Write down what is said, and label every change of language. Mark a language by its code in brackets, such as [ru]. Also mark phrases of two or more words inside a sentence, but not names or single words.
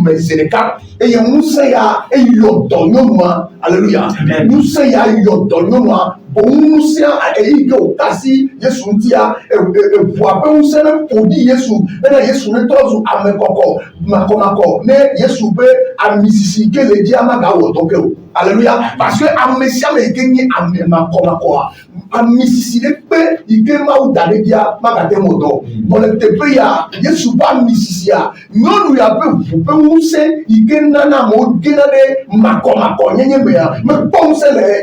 [ee] me zi ɖeka eye ŋusẽ ya eyɔ dɔ nyɔnua aleluya ŋusẽ ya yɔ dɔ nyɔnua boŋ ŋusẽ eyi ke wòkasi Yesu ŋutia eʋua ƒe ŋusẽ ne ƒo ɖi Yesu bena Yesu ne trɔ zu ame kɔkɔ makɔmakɔ ne Yesu ƒe amisisi ke le dzia magawɔ dɔ ke o aleluya [fr] parce que [ee] ame sia ame yi ke nye ame makɔmakɔa amisisi ɖe kpe yi ke Mawu da ɖe dzia magate ŋu dɔ bɔn le teƒe ya Yesu ƒe amisisia nyɔnu ya ƒe ʋu ƒe ŋusẽ yi ke nana amewo gena ɖe makɔmakɔ nyenye mea mekpɔ ŋusẽ le